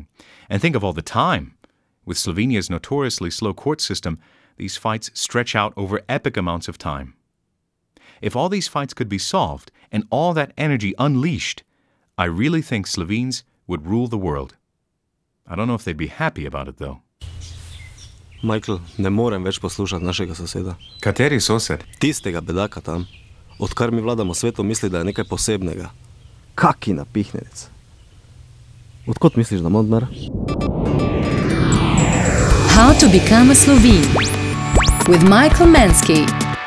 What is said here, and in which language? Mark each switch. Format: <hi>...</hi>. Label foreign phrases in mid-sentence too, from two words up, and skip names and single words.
<en>And think of all the time. With Slovenia's notoriously slow court system, these fights stretch out over epic amounts of time. If all these fights could be solved, and all that energy unleashed, I really think Slovenes would rule the world. I don't know if they'd be happy about it, though. Michael,</en> <sl>ne morem več poslušati našega soseda. Kateri sosed? Tistega bedaka tam. Odkar mi vladamo svetom, misli, da je nekaj posebnega. Kaki napihnjenec. Odkot misliš, da ima denar?</sl> <en>How to become a Slovene with Michael Mensky.</en>